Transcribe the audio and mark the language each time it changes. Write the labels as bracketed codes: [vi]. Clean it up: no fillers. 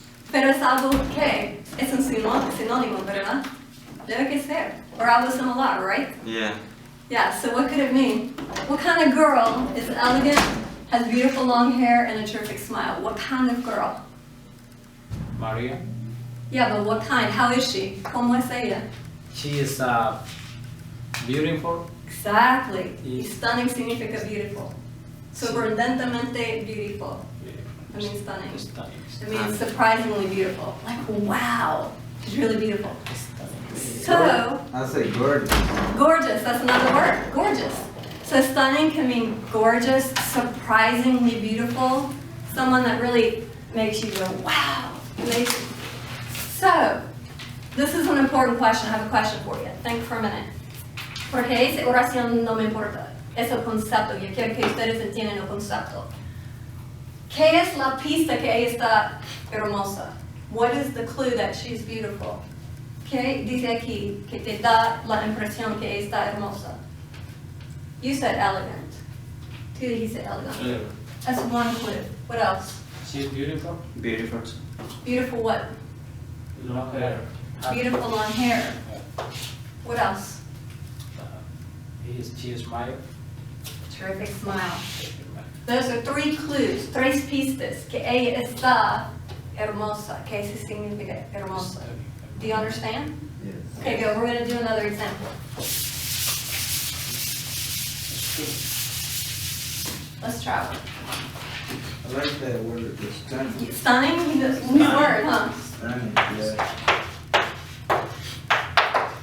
[es] Pero es algo que es un sinónimo, ¿verdad? Debe que ser. Or algo similar, right? [en] Yeah. Yeah, so what could it mean? What kind of girl is elegant, has beautiful long hair, and a terrific smile? What kind of girl? Maria. Yeah, but what kind? How is she? [es] ¿Cómo es ella? [en] She is beautiful. Exactly. Yes. Stunning significa beautiful. Sorprendentemente beautiful. I mean stunning. Stunning. It means surprisingly beautiful. Like, wow, she's really beautiful. Stunning. So, I say gorgeous. gorgeous, that's another word, gorgeous. So stunning can mean gorgeous, surprisingly beautiful, someone that really makes you go, wow, amazing. So, this is an important question. I have a question for you. Think for a minute. [es] Porque esa oración no me importa. Es el concepto. Yo quiero que ustedes entiendan el concepto. ¿Qué es la pista que ella está hermosa? [en] What is the clue that she's beautiful? [es] ¿Qué dice aquí que te da la impresión que ella está hermosa? [en] You said elegant. [es] Tú dijiste [en] elegant. Clever. That's one clue. What else? She's beautiful. Beautiful. Beautiful what? Long hair. Beautiful long hair. What else? She smile. Terrific smile. Those are three clues, [es] tres pistas, que ella está hermosa. ¿Qué eso significa hermosa? [en] Do you understand? Yes. Okay, good. We're going to do another example. Let's try one. I like that word, the stunning. Stunning? New word, huh? Stunning, yeah.